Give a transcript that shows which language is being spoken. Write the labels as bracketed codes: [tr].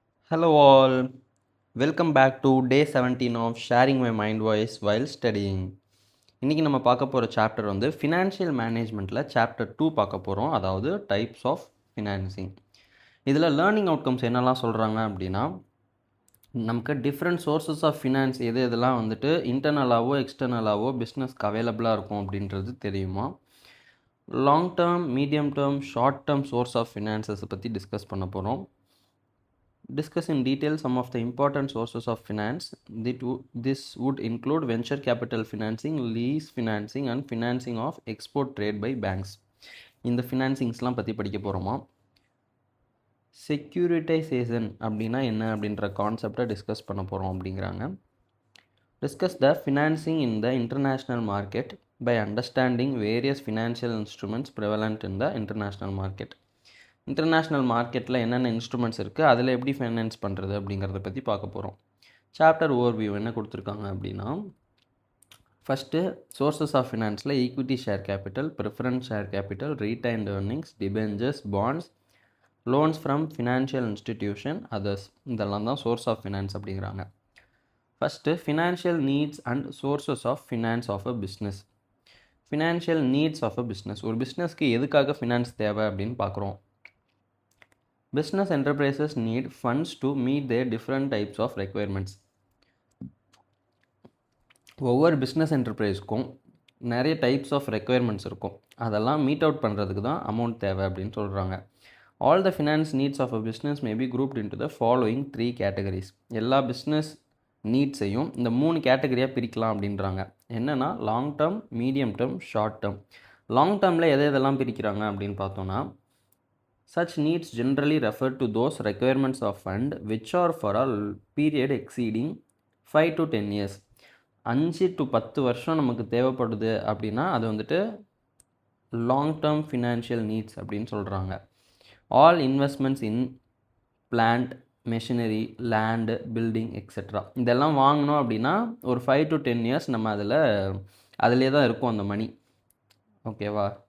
[en] Hello all, welcome back to day 17 of sharing my mind voice while studying. [ta] இன்றைக்கி நம்ம பார்க்க போகிற chapter வந்து ஃபினான்ஷியல் மேனேஜ்மெண்ட்டில் சாப்டர் 2 பார்க்க போகிறோம், அதாவது டைப்ஸ் ஆஃப் ஃபினான்சிங். இதில் லேர்னிங் அவுட்கம்ஸ் என்னெல்லாம் சொல்கிறாங்க அப்படின்னா, நமக்கு டிஃப்ரெண்ட் சோர்ஸஸ் ஆஃப் ஃபினான்ஸ் எதெல்லாம் வந்துட்டு இன்டர்னலாகவோ எக்ஸ்டர்னலாகவோ பிஸ்னஸ்க்கு அவைலபிளாக இருக்கும் அப்படின்றது தெரியுமா. Long term, medium term, short term source of ஃபினான்சஸை பற்றி டிஸ்கஸ் பண்ண போகிறோம். [en] Discuss in detail some of the important sources of finance. This would include venture capital financing, lease financing and financing of export trade by banks. [ta] இந்த ஃபினான்சிங்ஸ்லாம் பற்றி படிக்க போகிறோமா. Securitisation அப்படின்னா என்ன அப்படின்ற கான்செப்டை டிஸ்கஸ் பண்ண போகிறோம் அப்படிங்கிறாங்க. [en] Discuss the financing in the international market by understanding various financial instruments prevalent in the international market. [ta] International மார்க்கெட்டில் என்னென்ன இன்ஸ்ட்ருமெண்ட்ஸ் இருக்குது, அதில் எப்படி ஃபைனான்ஸ் பண்ணுறது அப்படிங்கிறத பற்றி பார்க்க போகிறோம். சாப்டர் ஓவர்வியூ என்ன கொடுத்துருக்காங்க அப்படின்னா, first sources of ஃபினான்ஸில் equity share capital, preference share capital, retained earnings, debentures, bonds, loans from financial institution, others, இதெல்லாம் தான் சோர்ஸ் ஆஃப் ஃபினான்ஸ் அப்படிங்கிறாங்க. [en] First financial needs and sources of finance of a business. Financial needs of a business, [ta] ஒரு பிஸ்னஸ்க்கு எதுக்காக finance தேவை அப்படின்னு பார்க்குறோம். [en] Business enterprises need funds to meet their different types of requirements. [ta] ஒவ்வொரு பிஸ்னஸ் என்டர்பிரைஸ்க்கும் நிறைய types of requirements இருக்கும், அதெல்லாம் மீட் அவுட் பண்ணுறதுக்கு தான் அமௌண்ட் தேவை அப்படின்னு சொல்கிறாங்க. [en] All the finance needs of a business may be grouped into the following 3 categories. [ta] எல்லா பிஸ்னஸ் நீட்ஸையும் இந்த 3 கேட்டகரியாக பிரிக்கலாம் அப்படின்றாங்க. [en] என்னென்னா long term, medium term, short term. [ta] Long டேர்மில் எதெல்லாம் பிரிக்கிறாங்க அப்படின்னு பார்த்தோன்னா, [en] such needs generally refer to those requirements of fund which are for a period exceeding 5 to 10 years. [ta] 5 to 10 வருஷம் நமக்கு தேவைப்படுது அப்படின்னா அது வந்துட்டு லாங் டேர்ம் ஃபினான்ஷியல் நீட்ஸ் அப்படின்னு சொல்கிறாங்க. All investments in plant, machinery, land, building etcetera, இதெல்லாம் வாங்கணும் அப்படின்னா ஒரு [en] 5 to 10 years [ta] நம்ம அதிலே தான் இருக்கும் அந்த மணி. ஓகேவா.